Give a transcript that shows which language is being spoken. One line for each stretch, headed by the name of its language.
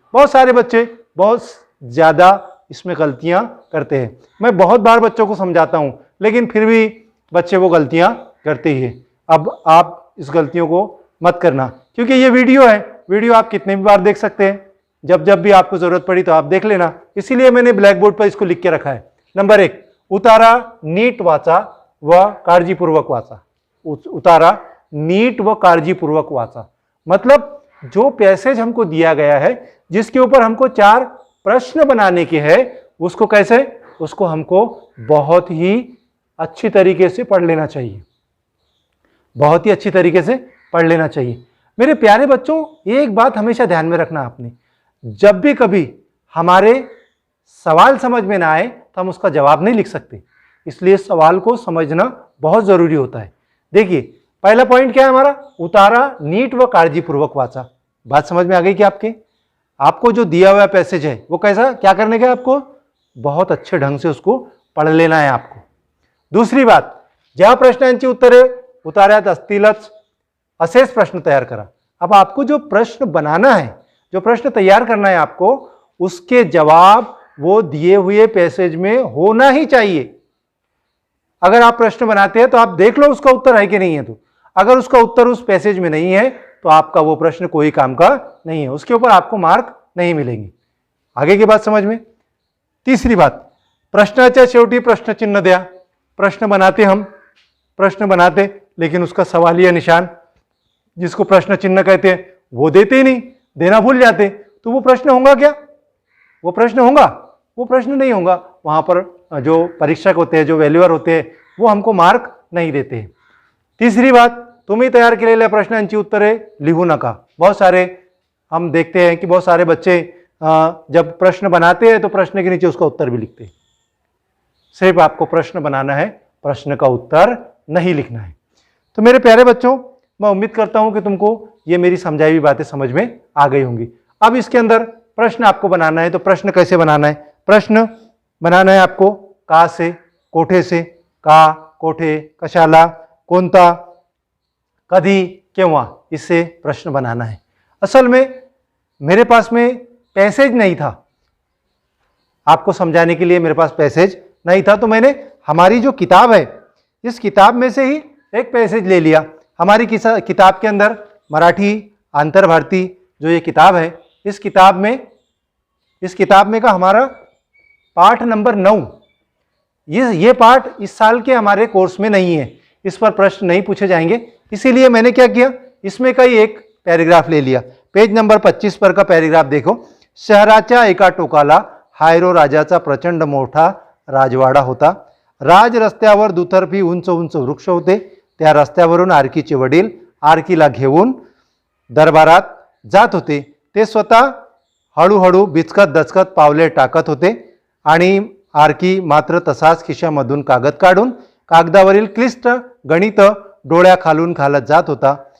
Hindi: बहुत सारे बच्चे बहुत ज्यादा इसमें गलतियां करते हैं. मैं बहुत बार बच्चों को समझाता हूं, लेकिन फिर भी बच्चे वो गलतियां करते ही हैं. अब आप इस गलतियों को मत करना, क्योंकि ये वीडियो है. वीडियो आप कितने भी बार देख सकते हैं. जब जब भी आपको जरूरत पड़ी तो आप देख लेना. इसीलिए मैंने ब्लैक बोर्ड पर इसको लिख के रखा है.
Marathi: नंबर 1, उतारा नीट वाचा व काळजीपूर्वक वाचा. उतारा नीट व काळजीपूर्वक वाचा
Hindi: मतलब जो पैसेज हमको दिया गया है, जिसके ऊपर हमको 4 प्रश्न बनाने के हैं, उसको कैसे, उसको हमको बहुत ही अच्छी तरीके से पढ़ लेना चाहिए. बहुत ही अच्छी तरीके से पढ़ लेना चाहिए. मेरे प्यारे बच्चों, एक बात हमेशा ध्यान में रखना आपने, जब भी कभी हमारे सवाल समझ में ना आए तो हम उसका जवाब नहीं लिख सकते. इसलिए सवाल को समझना बहुत जरूरी होता है. देखिए, पहला पॉइंट क्या है हमारा?
Marathi: उतारा नीट व काळजीपूर्वक वाचा.
Hindi: बात समझ में आ गई कि आपको जो दिया हुआ पैसेज है वो कैसा, क्या करने का है आपको? बहुत अच्छे ढंग से उसको पढ़ लेना है आपको. दूसरी बात,
Marathi: ज्या प्रश्नांची उत्तरे उतार्यात असतीलच असेच प्रश्न तैयार करा.
Hindi: अब आपको जो प्रश्न बनाना है, जो प्रश्न तैयार करना है आपको, उसके जवाब वो दिए हुए पैसेज में होना ही चाहिए. अगर आप प्रश्न बनाते हैं तो आप देख लो उसका उत्तर है कि नहीं है. तो अगर उसका उत्तर उस पैसेज में नहीं है तो आपका वो प्रश्न कोई काम का नहीं है, उसके ऊपर आपको मार्क नहीं मिलेंगे. आगे की बात समझ में. तीसरी बात,
Marathi: प्रश्नाच्या शेवटी प्रश्न चिन्ह द्या.
Hindi: प्रश्न बनाते हम, प्रश्न बनाते, लेकिन उसका सवालिया निशान, जिसको प्रश्न चिन्ह कहते हैं, वो देते ही नहीं, देना भूल जाते. तो वो प्रश्न होगा क्या? वो प्रश्न होगा? वो प्रश्न नहीं होगा. वहां पर जो परीक्षक होते हैं, जो वैल्यूअर होते हैं, वो हमको मार्क नहीं देते हैं. तीसरी बात,
Marathi: तुम्ही तयार केलेल्या प्रश्नांची उत्तरे लिहू नका.
Hindi: बहुत सारे हम देखते हैं कि बहुत सारे बच्चे जब प्रश्न बनाते हैं तो प्रश्न के नीचे उसका उत्तर भी लिखते हैं. सिर्फ आपको प्रश्न बनाना है, प्रश्न का उत्तर नहीं लिखना है. तो मेरे प्यारे बच्चों, मैं उम्मीद करता हूं कि तुमको ये मेरी समझाई हुई बातें समझ में आ गई होंगी. अब इसके अंदर प्रश्न आपको बनाना है. तो प्रश्न कैसे बनाना है? प्रश्न बनाना है आपको का से, कोठे से. का, कोठे, कशाला, कोणता, कधी, केव्हा, इससे प्रश्न बनाना है. असल में मेरे पास में पैसेज नहीं था आपको समझाने के लिए, मेरे पास पैसेज नहीं था. तो मैंने हमारी जो किताब है, इस किताब में से ही एक पैसेज ले लिया. हमारी किताब के अंदर मराठी अंतर्भारती जो ये किताब है, इस किताब में का हमारा पाठ नंबर 9, ये पार्ट इस साल के हमारे कोर्स में नहीं है, इस पर प्रश्न नहीं पूछे जाएंगे, इसीलिए मैंने क्या किया, इसमें का ही एक पैराग्राफ ले लिया। पेज नंबर 25 पर का पैराग्राफ देखो।
Marathi: शहराच्या एका टोकाला हायरो राजाचा प्रचंड मोठा राजवाडा होता। राज रस्त्यावर दुतर्फी उंच उंच वृक्ष होते। त्या रस्त्यावरून आरकीचे वडील आरकीला घेऊन दरबारात जात होते। ते स्वतः हळूहळू बिचकत दचकत पावले टाकत होते आणि आरकी मात्र तसाच खिशामधून कागद काढून कागदावरील क्लिष्ट गणित डोळ्याखालून घालत जात होता।